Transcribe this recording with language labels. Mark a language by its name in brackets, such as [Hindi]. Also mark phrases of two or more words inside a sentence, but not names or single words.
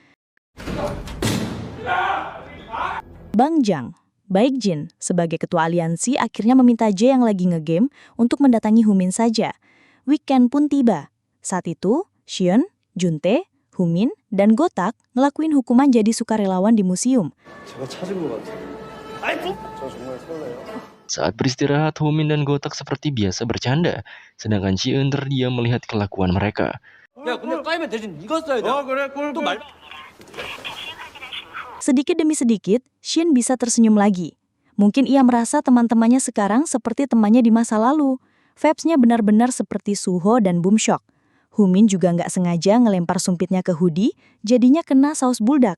[Indonesian] Bang Jang, Baek Jin sebagai ketua aliansi akhirnya meminta Jae yang lagi ngegame untuk mendatangi Humin saja. Weekend pun tiba. Saat itu, Shion, Juntae, Humin, dan Gotak ngelakuin hukuman jadi sukarelawan di museum. [Korean] 제가 찾은 것 같아요. 저 정말 설레요. [Indonesian] Saat beristirahat, Humin dan Gotak seperti biasa bercanda, sedangkan Shion terdiam melihat kelakuan mereka. [Korean] 야 근데 까이면 대신 이거 써야 돼. 그래, 꿀. 또 말. [Indonesian] Sedikit demi sedikit, Shin bisa tersenyum lagi. Mungkin ia merasa teman-temannya sekarang seperti temannya di masa lalu. Vibes-nya benar-benar seperti Suho dan Boom Shock. Humin juga nggak sengaja ngelempar sumpitnya ke hoodie, jadinya kena saus buldak.